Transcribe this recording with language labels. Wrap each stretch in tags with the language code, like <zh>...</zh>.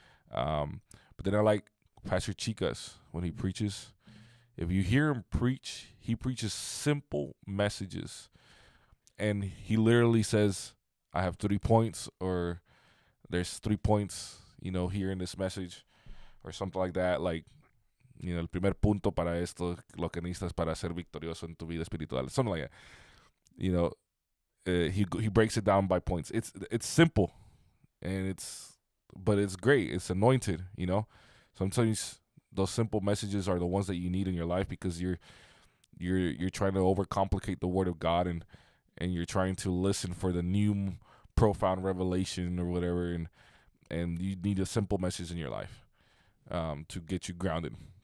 <en>But then I like Pastor Chicas when he preaches. If you hear him preach, he preaches simple messages, and he literally says, "I have 3 points," or "There's 3 points, here in this message," or something like that.</en> <es>Like, el primer punto para esto, lo que necesitas para ser victorioso en tu vida espiritual,</es> <en>something like that. He breaks it down by points. It's simple, but it's great. It's anointed. Sometimes those simple messages are the ones that you need in your life, because you're trying to overcomplicate the Word of God, and you're trying to listen for the new profound revelation or whatever, and you need a simple message in your life to get you grounded.</en>